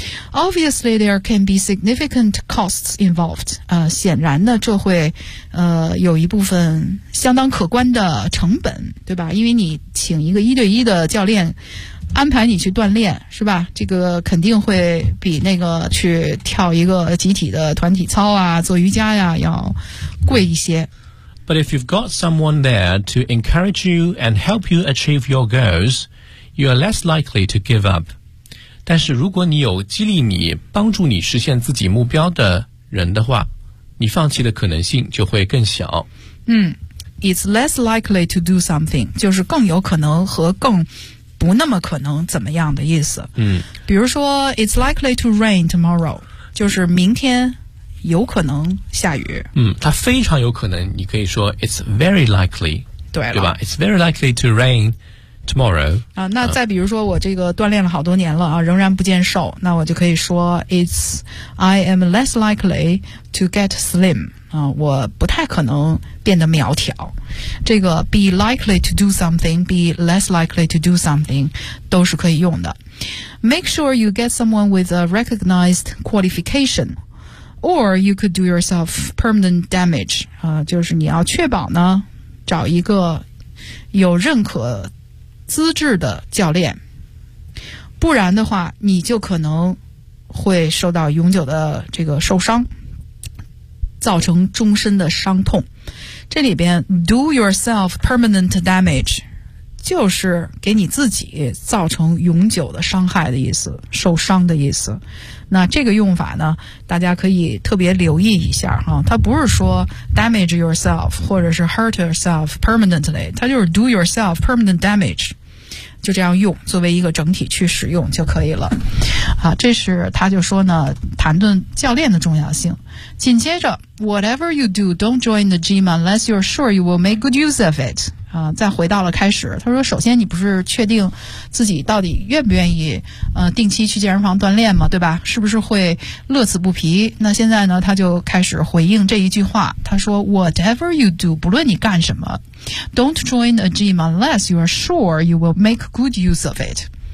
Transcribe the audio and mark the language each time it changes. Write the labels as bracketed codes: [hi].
[en] Obviously there can be significant costs involved， [zh] 显然呢这会有一部分相当可观的成本，对吧？因为你请一个一对一的教练安排你去锻炼，是吧？这个肯定会比那个去跳一个集体的团体操啊，做瑜伽呀，要贵一些。 [en] But if you've got someone there to encourage you and help you achieve your goals, you are less likely to give up. [zh] 但是如果你有激励你、帮助你实现自己目标的人的话，你放弃的可能性就会更小。嗯 ， [en] It's less likely to do something， [zh] 就是更有可能和更不那么可能怎么样的意思。嗯，比如说 [en] It's likely to rain tomorrow， [zh] 就是明天有可能下雨。嗯，它非常有可能，你可以说 [en] It's very likely， [zh] 对了， [en] 对吧？It's very likely to rain tomorrow。 [zh] 啊，那再比如说我这个锻炼了好多年了啊，仍然不见瘦，那我就可以说 [en] I am less likely to get slim。 [zh] 我不太可能变得苗条。这个 [en] be likely to do something, [zh] be less likely to do something 都是可以用的。 [en] Make sure you get someone with a recognized qualification or you could do yourself permanent damage。 [zh] 就是你要确保呢找一个有认可资质的教练，不然的话你就可能会受到永久的这个受伤，造成终身的伤痛。这里边 [en] do yourself permanent damage [zh] 就是给你自己造成永久的伤害的意思，受伤的意思。那这个用法呢大家可以特别留意一下哈，它不是说 [en] damage yourself [zh] 或者是 [en] hurt yourself permanently， [zh] 它就是 [en] do yourself permanent damage， [zh] 就这样用，作为一个整体去使用就可以了。啊，这是他就说呢谈论教练的重要性。紧接着 [en] whatever you do don't join the gym unless you're sure you will make good use of it。 [zh] 再回到了开始，他说首先你不是确定自己到底愿不愿意定期去健身房锻炼吗，对吧？是不是会乐此不疲？那现在呢他就开始回应这一句话，他说 [en] whatever you do [zh] 不论你干什么 [en] don't join a gym unless you're sure you will make good use of it。